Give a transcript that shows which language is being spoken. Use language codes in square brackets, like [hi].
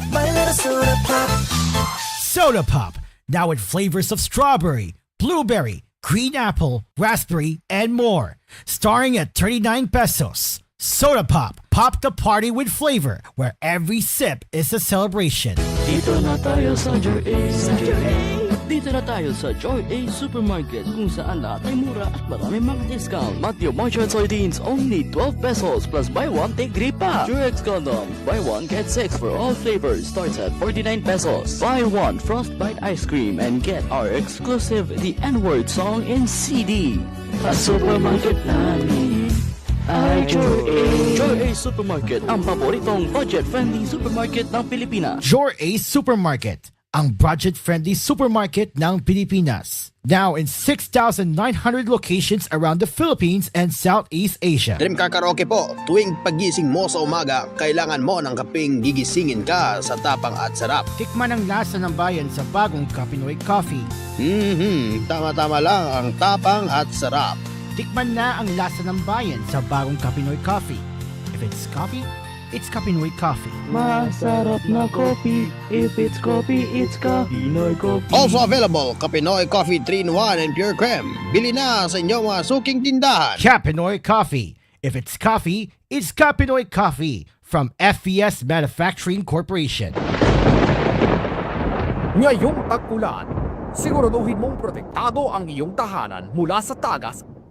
[en] My little Soda Pop. Soda Pop, now with flavors of strawberry, blueberry, green apple, raspberry, and more. Starting at 39 pesos. Soda Pop, pop the party with flavor, where every sip is a celebration. [tl] Dito na tayo sa Joy A. Dito na tayo sa Joy A Supermarket kung saan lahat ay mura at marami mga discount. [en] Matthew Margarine Sardines only 12 pesos plus buy one [tl] take 3 pa. [en] Durex condoms buy one get 6 for all flavors starts at 49 pesos. Buy one Frostbite ice cream and get our exclusive The N-Word song in CD. [tl] Sa supermarket namin ay Joy A. Joy A Supermarket, ang paboritong budget-friendly supermarket ng Pilipinas. Joy A Supermarket, ang budget-friendly supermarket ng Pilipinas. [en] Now in 6,900 locations around the Philippines and Southeast Asia. [tl] Dream Car Karaoke po, tuwing pagising mo sa umaga, kailangan mo ng kapeng gigisingin ka sa tapang at sarap. Tikman ang lasa ng bayan sa bagong Kapinoy Coffee. Tama-tama lang ang tapang at sarap. Tikman na ang lasa ng bayan sa bagong Kapinoy Coffee. [en] If it's coffee, it's Kapinoy Coffee. [tl] Masarap na coffee. [en] If it's coffee, it's Kapinoy Coffee. Also available, Kapinoy Coffee 3-in-1 and Pure Creme. [tl] Bili na sa inyong mga suking tindahan. Kapinoy Coffee. [en] If it's coffee, it's Kapinoy Coffee from FES Manufacturing Corporation. [tl] Ngayong tag-ulan, siguraduhin mong protektado ang iyong tahanan mula sa tagas.